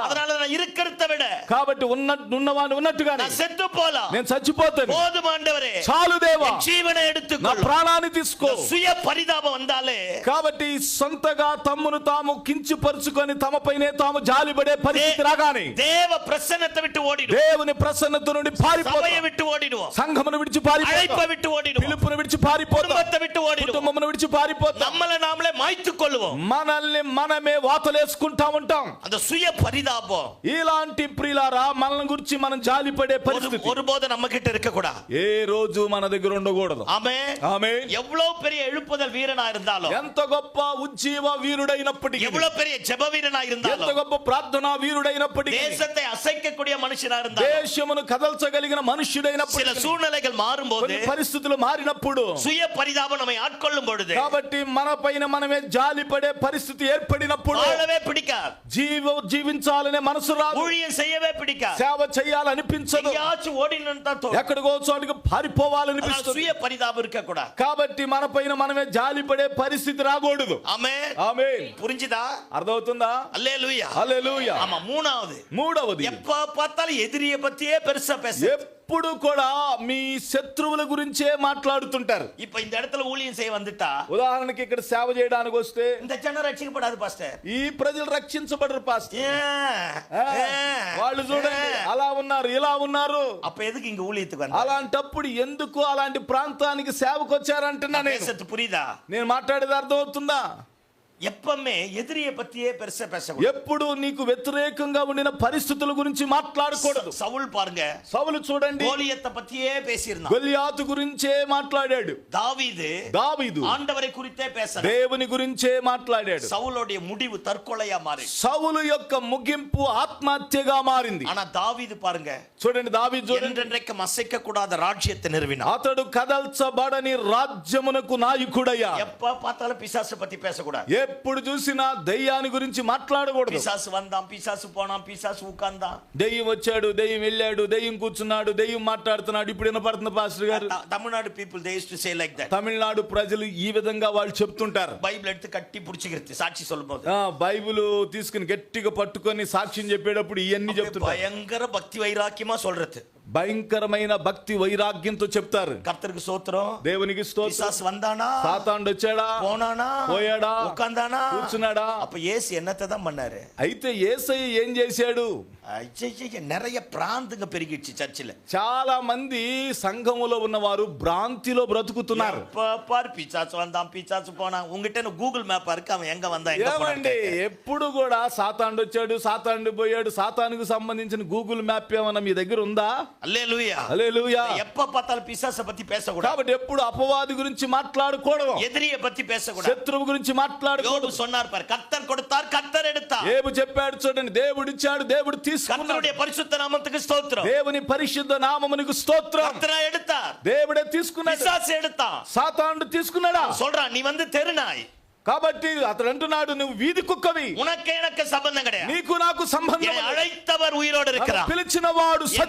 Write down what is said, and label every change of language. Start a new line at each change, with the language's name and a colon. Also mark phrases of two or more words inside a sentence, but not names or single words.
Tamil: அதனால நான் இருக்கிறத விட
Telugu: కాబట్టి ఉన్నవాని ఉన్నట్టుగానే
Tamil: நான் செத்து போலாம்,
Telugu: నేను చచ్చిపోతాను.
Tamil: போதும் ఆండవరే,
Telugu: చాలు దేవా,
Tamil: என் జీవனை
Telugu: నా
Tamil: எடுத்துக்கொள்.
Telugu: ప్రాణాన్ని తీసుకో.
Tamil: சுய பரிதாபம் வந்தாலே
Telugu: కాబట్టి సొంతగా తమ్మును తాము కించపరుచుకొని తమపైనే తాము జాలిపడే పరిస్థితి రాగానే
Tamil: தேவ பிரசன்னத்தை விட்டு ஓடிடும்,
Telugu: దేవుని ప్రసన్నత నుండి పారిపోతాం,
Tamil: சபையை விட்டு ஓடிடுவோம்,
Telugu: సంఘమును విడిచి
Tamil: அழைப்பை
Telugu: పారిపోతాం,
Tamil: விட்டு ஓடிடுவோம்,
Telugu: పిలుపును విడిచి పారిపోతాం,
Tamil: குடும்பத்தை விட்டு ஓடிடுவோம்,
Telugu: కుటుంబమును విడిచి పారిపోతాం,
Tamil: நம்மள நாமளே மாய்த்துக் கொள்வோம்.
Telugu: మనల్ని మనమే వాతలేసుకుంటా ఉంటాం.
Tamil: அந்த சுய பரிதாபம்
Telugu: ఇలాంటి ప్రియులారా మనల్ని గురించి మనం జాలిపడే పరిస్థితి
Tamil: ஒருபோது நம்ம கிட்ட இருக்க கூடாது.
Telugu: ఏ రోజు మన దగ్గర ఉండకూడదు.
Tamil: ஆமென்.
Telugu: ఆమేన్.
Tamil: எவ்வளவு பெரிய எழுப்புதல் வீரனா இருந்தாலும்,
Telugu: ఎంత గొప్ప ఉజ్జీవ వీరుడైనప్పటికీ,
Tamil: எவ்வளவு பெரிய ஜெப வீரனா
Telugu: ఎంత
Tamil: இருந்தாலும்,
Telugu: గొప్ప ప్రార్థనా వీరుడైనప్పటికీ,
Tamil: தேசத்தை அசைக்கக்கூடிய மனுஷனா இருந்தாலும்,
Telugu: దేశమును కదల్చగలిగిన
Tamil: சில
Telugu: మనుష్యుడైనప్పటికీ,
Tamil: சூழ்நிலைகள் மாறும்போது,
Telugu: కొన్ని పరిస్థితులు మారినప్పుడు,
Tamil: சுய பரிதாபம் நம்மை ஆட்கொள்ளும் பொழுது,
Telugu: కాబట్టి మన పైన మనమే జాలిపడే పరిస్థితి ఏర్పడినప్పుడు
Tamil: வாழவே பிடிக்காது,
Telugu: జీవించాలనే మనసు రాదు,
Tamil: ஊழியம் செய்யவே பிடிக்காது,
Telugu: సేవ చేయాలనిపించదు,
Tamil: எங்கேயாச்சும் ஓடினு தான் தோணும்.
Telugu: ఎక్కడికో చోటుకి
Tamil: அதனால
Telugu: పారిపోవాలనిపిస్తుంది.
Tamil: சுய பரிதாபம் இருக்க கூடாது.
Telugu: కాబట్టి మన పైన మనమే జాలిపడే పరిస్థితి రాకూడదు.
Tamil: ஆமென்.
Telugu: ఆమేన్.
Tamil: புரிஞ்சுதா?
Telugu: అర్థమవుతుందా?
Tamil: அல்லேலூயா.
Telugu: హల్లెలూయా.
Tamil: ஆமா. மூணாவது, எப்ப பார்த்தாலும் எதிரிய பத்தியே பெருசா பேச.
Telugu: ఎప్పుడు కూడా మీ శత్రువుల గురించే మాట్లాడుతుంటారు.
Tamil: இப்ப இந்த இடத்துல ஊழியம் செய்ய வந்துட்டா,
Telugu: ఉదాహరణకి ఇక్కడ సేవ చేయడానికి వస్తే,
Tamil: இந்த ஜனம் ரக்ஷிக்கப்படாது పాస్టర్,
Telugu: ఈ ప్రజలు రక్షించబడరు పాస్టర్,
Tamil: ஏன்?
Telugu: వాళ్ళు చూడండి అలా ఉన్నారు ఇలా ఉన్నారు.
Tamil: அப்ப எதுக்கு இங்க ஊழியத்துக்கு வந்தா?
Telugu: అలాంటప్పుడు ఎందుకు అలాంటి ప్రాంతానికి సేవకు వచ్చారంటున్నా నేను.
Tamil: பேசத்து புரியுதா?
Telugu: నేను మాట్లాడేది అర్థమవుతుందా?
Tamil: எப்பவுமே எதிரிய பத்தியே பெருசா பேசக்கூடாது.
Telugu: ఎప్పుడు నీకు వ్యతిరేకంగా ఉండిన పరిస్థితుల గురించి మాట్లాడకూడదు.
Tamil: சவுல் பாருங்க,
Telugu: సౌలు చూడండి
Tamil: கோலியத்தை பத்தியே பேசியிருந்தான்.
Telugu: గొలియాతు గురించే మాట్లాడాడు. దావీదు
Tamil: ஆண்டவரை குறித்தே பேச,
Telugu: దేవుని గురించే మాట్లాడాడు.
Tamil: சவுலுடைய முடிவு தற்கொலையா மாறி,
Telugu: సౌలు యొక్క ముగింపు ఆత్మహత్యగా మారింది.
Tamil: ஆனா దావీదు பாருங்க,
Telugu: చూడండి దావీదు చూడండి,
Tamil: என்றென்றைக்கும் அசைக்க கூடாத ராஜ்யத்தை நிறுவினார்.
Telugu: అతడు కదల్చబడని రాజ్యమునకు నాయకుడయ్యా.
Tamil: எப்ப பார்த்தாலும் பிசாசு பத்தி பேசக்கூடாது.
Telugu: ఎప్పుడు చూసినా దయ్యాన్ని గురించి మాట్లాడకూడదు.
Tamil: பிசாசு வந்தான், பிசாசு போனான், பிசாசு உட்கார்ந்தான்,
Telugu: దెయ్యం వచ్చాడు, దెయ్యం వెళ్ళాడు, దెయ్యం కూర్చున్నాడు, దెయ్యం మాట్లాడుతున్నాడు. ఇప్పుడు వినపడుతుంది పాస్టర్ గారు.
English: தமிழ்நாடு people they used to say like that.
Telugu: తమిళనాడు ప్రజలు ఈ విధంగా వాళ్ళు చెప్తుంటారు.
Tamil: బైబిల్ எடுத்து கட்டி புடிச்சுகிட்டு சாட்சி சொல்லும்போது,
Telugu: బైబిల్ తీసుకుని గట్టిగా పట్టుకొని సాక్ష్యం చెప్పేటప్పుడు ఇవన్నీ చెప్తుంటారు.
Tamil: பயங்கர பக்தி வைராக்கியமா சொல்றது,
Telugu: భయంకరమైన భక్తి వైరాగ్యంతో చెప్తారు.
Tamil: கர்த்தருக்கு ஸ்தோத்திரம்,
Telugu: దేవునికి స్తోత్రం.
Tamil: పిశాసు வந்தானா,
Telugu: సాతానుడు వచ్చాడా,
Tamil: పోనానా,
Telugu: పోయాడా,
Tamil: ఉకాందానా,
Telugu: కూర్చున్నాడా?
Tamil: அப்ப இயேசு என்னத்தை தான் பண்ணாரு?
Telugu: అయితే యేసయ్య ఏం చేశాడు?
Tamil: நிறைய பிராந்துங்க பெருகிடுச்சு சர்ச்சில்.
Telugu: చాలా మంది సంఘములో ఉన్నవారు భ్రాంతిలో బ్రతుకుతున్నారు.
Tamil: பாரு பிசாசு வந்தான், பிசாசு போனான். உங்ககிட்ட
English: Google map
Tamil: இருக்கு, அவன் எங்க வந்தான் எங்க
Telugu: ఏమండి, ఎప్పుడు కూడా సాతానుడు వచ్చాడు, సాతానుడు పోయాడు, సాతానుకు సంబంధించిన
English: Google map
Telugu: ఏమన్నా మీ దగ్గర ఉందా?
Tamil: அல்லேலூயா.
Telugu: హల్లెలూయా.
Tamil: எப்ப பார்த்தாலும் பிசாசை பத்தி பேசக்கூடாது.
Telugu: కాబట్టి ఎప్పుడు అపవాది గురించి మాట్లాడకూడదు,
Tamil: எதிரிய பத்தி பேசக்கூடாது,
Telugu: శత్రువు గురించి మాట్లాడకూడదు.
Tamil: யோபு சொன்னார் பாரு, கர்த்தர் கொடுத்தார், கர்த்தர் எடுத்தார்.
Telugu: ఏబు చెప్పాడు చూడండి, దేవుడు ఇచ్చాడు, దేవుడు తీసుకున్నాడు.
Tamil: கர்த்தருடைய பரிசுத்த நாமத்துக்கு ஸ்தோத்திரம்.
Telugu: దేవుని పరిశుద్ధ నామమునకు స్తోత్రం.
Tamil: கர்த்தர் எடுத்தார்,
Telugu: దేవుడే తీసుకున్నాడు.
Tamil: பிசாசு எடுத்தான்.
Telugu: సాతానుడు తీసుకున్నాడా?
Tamil: சொல்றான், நீ வந்து தெருநாய்.
Telugu: కాబట్టి అతడు అంటున్నాడు, నువ్వు వీధి కుక్కవి,
Tamil: உனக்கு எனக்கு சம்பந்தம் கிடையாது,
Telugu: నీకు నాకు సంబంధం
Tamil: என்னை அழைத்தவர் உயிரோடு இருக்கிறார்,
Telugu: పిలిచిన వాడు సజీవుడై